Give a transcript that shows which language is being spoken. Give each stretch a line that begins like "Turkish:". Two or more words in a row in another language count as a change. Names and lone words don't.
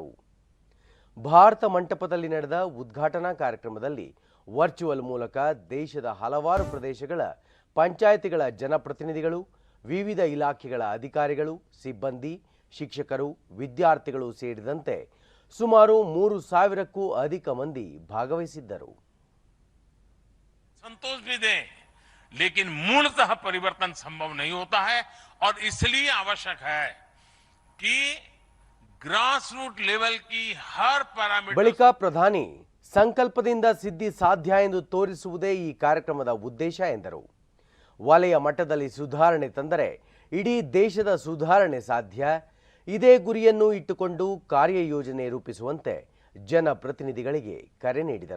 Kannada: ಭಾರತ ಮಂಟಪದಲ್ಲಿ ನಡೆದ ಉದ್ಘಾಟನಾ ಕಾರ್ಯಕ್ರಮದಲ್ಲಿ ವರ್ಚುವಲ್ ಮೂಲಕ ದೇಶದ ಹಲವಾರು ಪ್ರದೇಶಗಳ ಪಂಚಾಯಿತಿಗಳ ಜನಪ್ರತಿನಿಧಿಗಳು, ವಿವಿಧ ಇಲಾಖೆಗಳ ಅಧಿಕಾರಿಗಳು, ಸಿಬ್ಬಂದಿ, ಶಿಕ್ಷಕರು, ವಿದ್ಯಾರ್ಥಿಗಳು ಸೇರಿದಂತೆ ಸುಮಾರು 3,000ಕ್ಕೂ अधिक ಮಂದಿ ಭಾಗವಹಿಸಿದ್ದರು.
Hindi: संतोष भी दें, लेकिन मूलतः परिवर्तन संभव नहीं होता है और इसलिए आवश्यक है कि
English: grass root level
Hindi: की हर पैरामीटर.
Kannada: ಬಳಿಕ ಪ್ರಧಾನಿ ಸಂಕಲ್ಪದಿಂದ ಸಿದ್ಧಿ ಸಾಧ್ಯ ಎಂದು ತೋರಿಸುವುದೇ ಈ ಕಾರ್ಯಕ್ರಮದ ಉದ್ದೇಶ ಎಂದರು. ವಲಯ ಮಟ್ಟದಲ್ಲಿ ಸುಧಾರಣೆ ತಂದರೆ ಇಡೀ ದೇಶದ ಸುಧಾರಣೆ ಸಾಧ್ಯ. ಇದೇ ಗುರಿಯನ್ನು ಇಟ್ಟುಕೊಂಡು ಕಾರ್ಯಯೋಜನೆ ರೂಪಿಸುವಂತೆ ಜನಪ್ರತಿನಿಧಿಗಳಿಗೆ ಕರೆ ನೀಡಿದರು.